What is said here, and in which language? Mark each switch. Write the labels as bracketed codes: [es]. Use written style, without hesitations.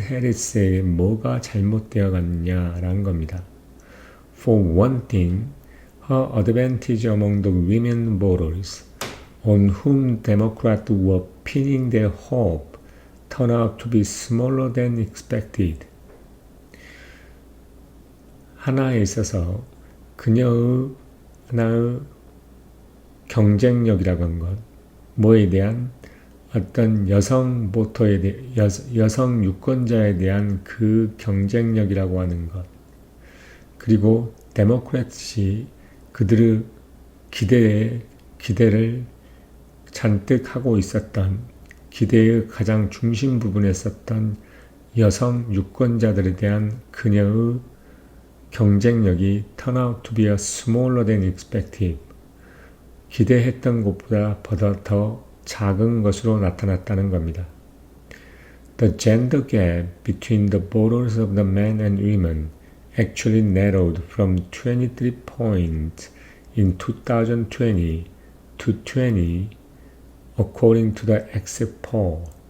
[ko] Harris에게 뭐가 잘못되어 갔냐라는 겁니다. [en] For one thing, her advantage among the women voters on whom Democrats were pinning their hope turned out to be smaller than expected. [ko] 하나에 있어서 그녀의 하나의 경쟁력이라고 한 것, 뭐에 대한 어떤 여성 보터에 대해 여성 유권자에 대한 그 경쟁력이라고 하는 것, 그리고 데모크래트이 그들의 기대를 잔뜩 하고 있었던 기대의 가장 중심 부분에 있었던 여성 유권자들에 대한 그녀의 경쟁력이 [en] turn out to be a smaller than expected. [ko] 기대했던 것보다 더 작은 것으로 나타났다는 겁니다. [en] The gender gap between the voters of the men and women actually narrowed from 23 points in 2020 to 20 according to the exit poll.